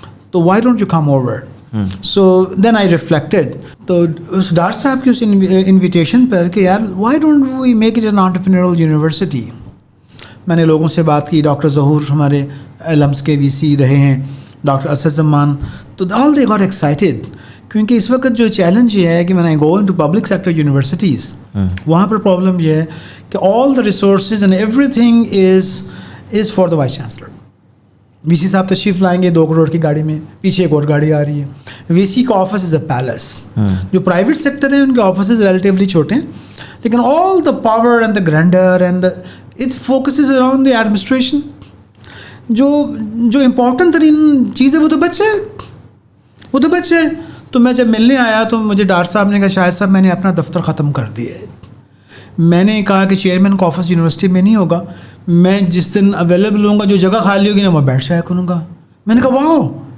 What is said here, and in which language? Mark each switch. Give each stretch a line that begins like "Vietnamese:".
English: تو why don't you come over. So then I reflected.
Urdu: تو اس doctor صاحب کی اس انویٹیشن پر کہ یار
English: Why don't we make it an entrepreneurial university.
Urdu: میں نے لوگوں سے بات کی, ڈاکٹر ظہور ہمارے لمس کے VC رہے ہیں, ڈاکٹر اسد زمان, تو
English: All they got excited.
Urdu: کیونکہ اس وقت جو چیلنج یہ ہے کہ
English: when I go into public sector universities,
Urdu: وہاں پر پرابلم یہ ہے کہ
English: all the resources and everything is for the vice chancellor.
Urdu: VC صاحب تشریف لائیں گے 2 کروڑ کی گاڑی میں, پیچھے ایک اور گاڑی آ رہی ہے. VC کا آفس
English: Is a palace.
Urdu: جو پرائیویٹ سیکٹر ہیں ان کے آفسز ریلیٹیولی چھوٹے ہیں, لیکن
English: all the power and the grandeur and it focuses around the administration.
Urdu: جو امپورٹنٹ ترین چیز ہے وہ تو بچے. تو میں جب ملنے آیا تو مجھے ڈاکٹر صاحب نے کہا شاہد صاحب میں نے اپنا دفتر ختم کر دیا ہے. میں نے کہا کہ چیئرمین کا آفس یونیورسٹی میں نہیں ہوگا, میں جس دن اویلیبل ہوں گا جو جگہ خالی ہوگی نا میں بیٹھ جایا کروں گا. میں نے کہا واو.